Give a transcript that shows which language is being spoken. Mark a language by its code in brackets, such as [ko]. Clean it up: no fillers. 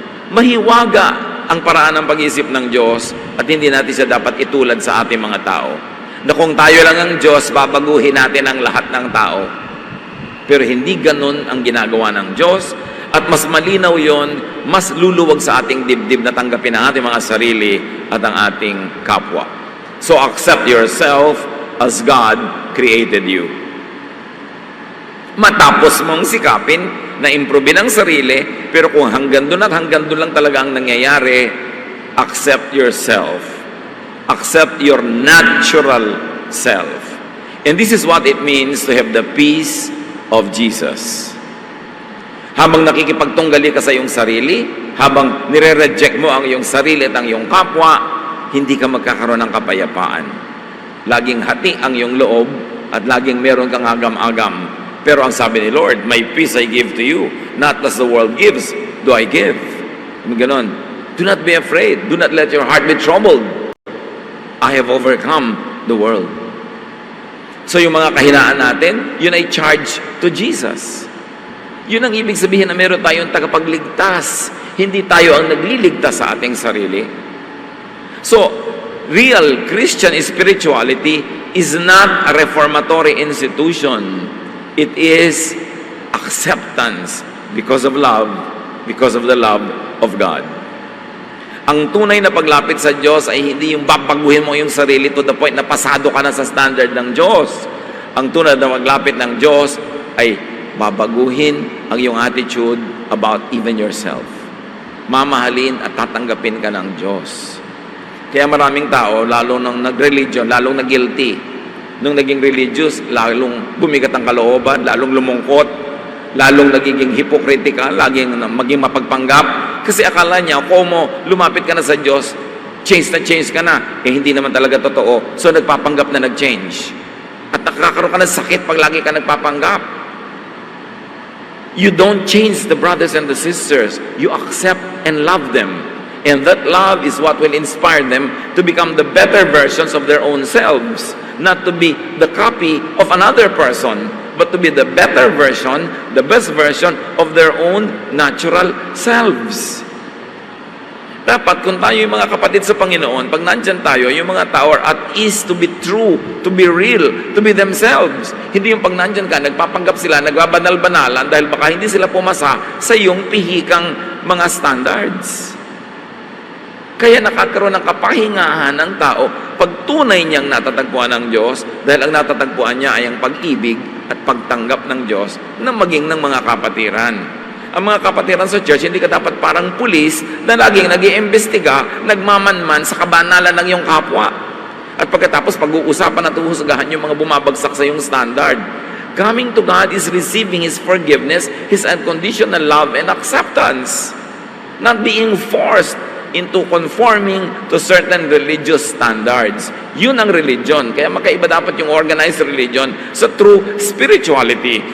[tl] Mahiwaga ang paraan ng pag-iisip ng Diyos at hindi natin siya dapat itulad sa ating mga tao. Na kung tayo lang ang Diyos, babaguhin natin ang lahat ng tao. Pero hindi ganun ang ginagawa ng Diyos at mas malinaw yon, mas luluwag sa ating dibdib na tanggapin ang ating mga sarili at ang ating kapwa. [en] So accept yourself as God created you. [tl] Matapos mong sikapin na improvein ang sarili, pero kung hanggang doon at hanggang doon lang talaga ang nangyayari, [en] accept yourself. Accept your natural self. And this is what it means to have the peace of Jesus. [tl] Habang nakikipagtunggali ka sa iyong sarili, habang nire-reject mo ang iyong sarili at ang iyong kapwa, hindi ka magkakaroon ng kapayapaan. Laging hati ang iyong loob at laging meron kang agam-agam. Pero ang sabi ni Lord, [en] my peace I give to you, not as the world gives, do I give. [tl] Ganon. [en] Do not be afraid. Do not let your heart be troubled. I have overcome the world. [tl] So yung mga kahinaan natin, yun ay [en] charge to Jesus. [tl] Yun ang ibig sabihin na meron tayong tagapagligtas. Hindi tayo ang nagliligtas sa ating sarili. [en] So, real Christian spirituality is not a reformatory institution. It is acceptance because of love, because of the love of God. [tl] Ang tunay na paglapit sa Diyos ay hindi yung babaguhin mo yung sarili [en] to the point [tl] na pasado ka na sa standard ng Diyos. Ang tunay na paglapit ng Diyos ay babaguhin ang iyong attitude [en] about even yourself. [tl] Mamahalin at tatanggapin ka ng Diyos. Kaya maraming tao, lalo nung nag-religion, lalong nag-guilty. Nung naging religious, lalong bumigat ang kalooban, lalong lumungkot, lalong nagiging hypocritical, laging maging mapagpanggap. Kasi akala niya, kung mo lumapit ka na sa Diyos, change ka na. Eh, hindi naman talaga totoo. So, nagpapanggap na nag-change. At nakakaroon ka ng sakit pag lagi ka nagpapanggap. [en] You don't change the brothers and the sisters. You accept and love them. And that love is what will inspire them to become the better versions of their own selves. Not to be the copy of another person, but to be the better version, the best version of their own natural selves. [tl] Dapat kung tayo yung mga kapatid sa Panginoon, pag nandyan tayo, yung mga tao [en] are at ease to be true, to be real, to be themselves. [tl] Hindi yung pag nandyan ka, nagpapanggap sila, nagbabanal-banalan dahil baka hindi sila pumasa sa iyong pihikang mga standards. Kaya nakakaroon ng kapahingahan ng tao pag tunay niyang natatagpuan ng Diyos dahil ang natatagpuan niya ay ang pag-ibig at pagtanggap ng Diyos na maging ng mga kapatiran. Ang mga kapatiran sa church, hindi ka dapat parang pulis na laging nag-iimbestiga, nagmamanman sa kabanalan ng iyong kapwa. At pagkatapos pag-uusapan at uhusgahan yung mga bumabagsak sa iyong standard. [en] Coming to God is receiving His forgiveness, His unconditional love and acceptance. Not being forced into conforming to certain religious standards. [tl] Yun ang religion. Kaya magkaiba dapat yung organized religion sa true spirituality.